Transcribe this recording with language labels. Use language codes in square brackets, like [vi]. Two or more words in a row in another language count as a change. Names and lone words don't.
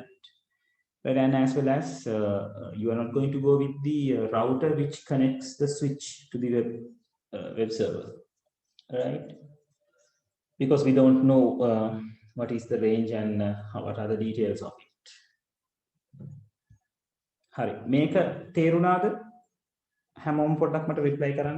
[en] But and as well as you are not going to go with the router which connects the switch to the web server, right? Because we don't know what is the range and what are the details of it. [si] හරි මේක තේරුණාද හැමෝම පොඩ්ඩක් මට reply කරන්න.